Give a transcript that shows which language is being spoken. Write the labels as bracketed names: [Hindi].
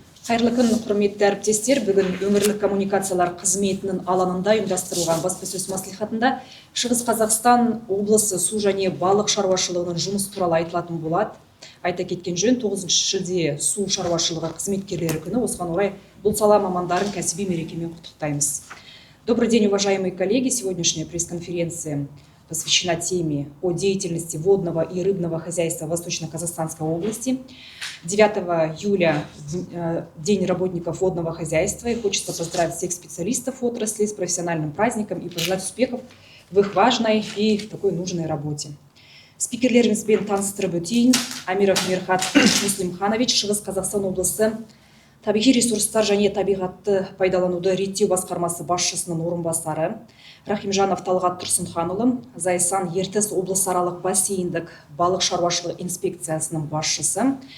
[Kazakh] Қайырлы күн, құрметті әріптестер. Бүгін өңірлік коммуникациялар қызметінің алаңында ұйымдастырылған баспасөз мәслихатында Шығыс Қазақстан облысы су және балық шаруашылығының жұмыс туралы айтылатын болады. Айта кеткен жөн, 9 шілде су шаруашылығы қызметкерлері күні. Осыған орай бұл сала мамандарын кәсіби мерекемен құттықтаймыз. [Russian] Добрый день, уважаемые коллеги. Сегодняшняя пресс-конференция посвящена теме о деятельности водного и рыбного хозяйства Восточно-Казахстанской области. 9 июля День работников водного хозяйства, и хочется поздравить всех специалистов отрасли с профессиональным праздником и пожелать успехов в их важной и такой нужной работе. [Kazakh] Спикерлерімізбен таныстырып өтейін. Амиров Мирхат Муслимханович, Шығыс Қазақстан облысы табиғи ресурстар және табиғатты пайдалануды реттеу басқармасы басшысының орынбасары, Рахимжанов Талғат Тұрсынханұлы, Зайсан Ертіс облысаралық бассейндік балық шаруашылығы инспекциясының басшысы.